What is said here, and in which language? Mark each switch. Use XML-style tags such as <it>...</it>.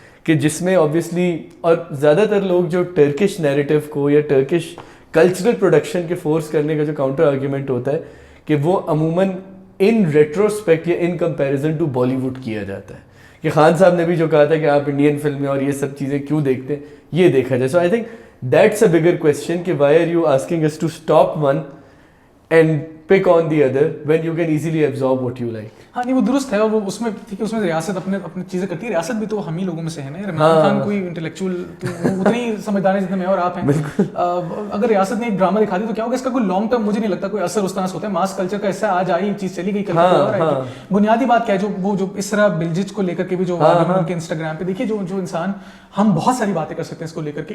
<ur>کہ جس میں آبویسلی, اور زیادہ تر لوگ جو ٹرکش نیریٹو کو یا ٹرکش کلچرل پروڈکشن کے فورس کرنے کا جو کاؤنٹر آرگیومنٹ ہوتا ہے کہ وہ عموماً ان ریٹروسپیکٹ یا in comparison to Bali would کیا جاتا ہے, کہ خان صاحب نے بھی جو کہا تھا کہ آپ انڈین فلمیں اور یہ سب چیزیں کیوں دیکھتے ہیں, یہ دیکھا جائے.</ur> <en>So I think that's a bigger question کہ why are you asking us to stop one and pick on the other when you can easily absorb what you like.</en> <ur>ہاں نہیں وہ درست ہے, اور وہ اس میں ٹھیک ہے, اس میں ریاست اپنے چیزیں کرتی ہے. ریاست بھی تو ہم ہی لوگوں میں سے ہے نا. عمران خان کوئی انٹلیکچوئل اتنی سمجھدار ہے جتنے میں اور آپ ہیں. اگر ریاست نے ایک ڈرامہ دکھا دی تو کیا ہوگا, اس کا کوئی لانگ ٹرم مجھے نہیں لگتا کوئی اثر اس طرح سے ہوتا ہے. ماس کلچر کا حصہ آج آئی چیز چلی گئی, کل اور آئے گی. بنیادی بات کیا ہے, جو اس طرح بلجچ کو لے کر کے بھی جو ان کے انسٹاگرام پہ دیکھیے, جو انسان, ہم بہت ساری باتیں کر سکتے ہیں اس کو لے کر کے.</ur>